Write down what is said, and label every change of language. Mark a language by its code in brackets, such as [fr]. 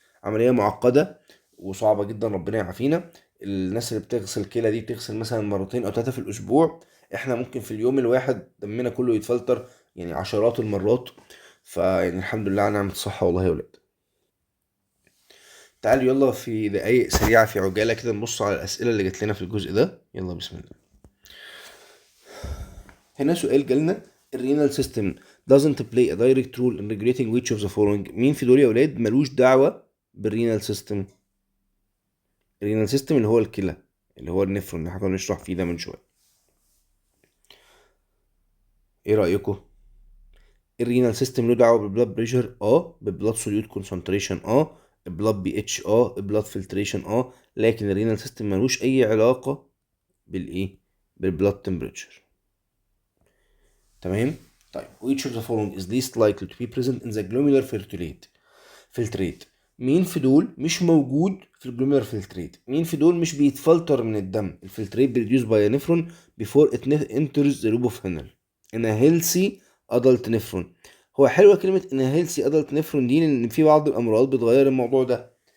[ar] عمليه معقده وصعبه جدا، ربنا يعافينا. الناس اللي بتغسل كلى دي بتغسل مثلا مرتين او ثلاثه في الاسبوع. احنا ممكن في اليوم الواحد دمنا كله يتفلتر يعني عشرات المرات. فيعني الحمد لله على نعمة الصحة والله يا ولاد. تعالوا يلا في دقايق سريعة في عجالة كده نبص على الأسئلة اللي جات لنا في الجزء ده. يلا بسم الله. [en] هنا سؤال جالنا: الرينال system doesn't play a direct role in regulating which of the following. [ar] مين في دول يا ولاد ملوش دعوة بالرينال سيستم؟ الرينال سيستم اللي هو الكلى، اللي هو النفرون اللي احنا كنا بنشرح فيه ده من شوية. ايه رأيكم؟ الرينال سيستم له دعوه بالبلاد بريشر، بالبلاد سوليوت كونسنتريشن، البلاد بي اتش، البلاد فلتريشن، لكن الرينال سيستم ملوش اي علاقه بالايه؟ بالبلاد تمبريتشر. تمام. [en] طيب which of the following is least likely to be present in the glomerular filtrate. [ar] مين في دول مش موجود في الجلوميرولار فلتريت؟ مين في دول مش بيتفلتر من الدم؟ [en] الفلتريت بيريديوس by nephron before it enters the lubofunnel in a healthy adult nephron. [ar] هو حلوه كلمه ان [en] healthy adult nephron [ar] دي، لان في بعض الامراض بتغير الموضوع ده.